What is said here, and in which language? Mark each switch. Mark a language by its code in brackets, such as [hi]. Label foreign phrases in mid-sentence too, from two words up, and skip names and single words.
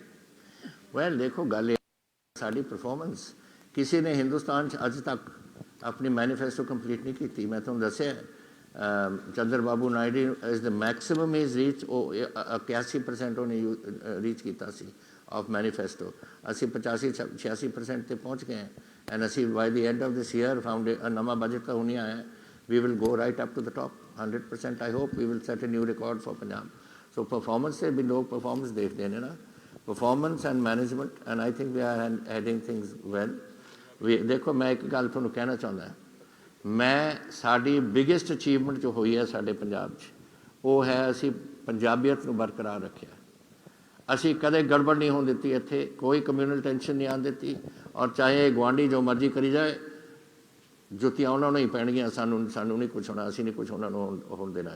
[pa] ਵੈਲ ਦੇਖੋ, ਗੱਲ ਇਹ ਸਾਡੀ ਪਰਫਾਰਮੈਂਸ ਕਿਸੇ ਨੇ ਹਿੰਦੁਸਤਾਨ 'ਚ ਅੱਜ ਤੱਕ ਆਪਣੀ [en] manifesto complete [pa] ਨਹੀਂ ਕੀਤੀ। ਮੈਂ ਤੁਹਾਨੂੰ ਦੱਸਿਆ ਚੰਦਰ ਬਾਬੂ ਨਾਇਡੂ [en] is the maximum is reach, [pa] ਉਹ 81% ਉਹਨੇ ਰੀਚ ਕੀਤਾ ਸੀ [en] of manifesto. [pa] ਅਸੀਂ 85-86% ਤੇ ਪਹੁੰਚ ਗਏ ਐਂਡ ਅਸੀਂ [en] by the end of this year found [pa] ਨਵਾਂ ਬਜਟ ਤਾਂ ਹੁਣੀ ਆਇਆ, [en] we will go right up to the top 100%. I hope we will set a new record for Punjab. So [hi] परफॉर्मेंस से भी लोग परफॉर्मेंस देखते हैं ना, [en] performance and management, and I think we are heading things well. [pa] ਵੀ ਦੇਖੋ, ਮੈਂ ਇੱਕ ਗੱਲ ਤੁਹਾਨੂੰ ਕਹਿਣਾ ਚਾਹੁੰਦਾ ਹਾਂ, ਮੈਂ ਸਾਡੀ [en] biggest achievement [pa] ਜੋ ਹੋਈ ਹੈ ਸਾਡੇ ਪੰਜਾਬ 'ਚ, ਉਹ ਹੈ ਅਸੀਂ ਪੰਜਾਬੀਅਤ ਨੂੰ ਬਰਕਰਾਰ ਰੱਖਿਆ। ਅਸੀਂ ਕਦੇ ਗੜਬੜ ਨਹੀਂ ਹੋਣ ਦਿੱਤੀ, ਇੱਥੇ ਕੋਈ [en] communal tension [pa] ਨਹੀਂ ਆਉਣ ਦਿੱਤੀ, ਔਰ ਚਾਹੇ ਗੁਆਂਢੀ ਜੋ ਮਰਜ਼ੀ ਕਰੀ ਜਾਏ, ਜੁੱਤੀਆਂ ਉਹਨਾਂ ਨੂੰ ਹੀ ਪੈਣਗੀਆਂ, ਸਾਨੂੰ ਨਹੀਂ ਕੁਛ ਹੋਣਾ, ਅਸੀਂ ਨਹੀਂ ਕੁਛ ਉਹਨਾਂ ਨੂੰ ਹੋਣ ਦੇਣਾ।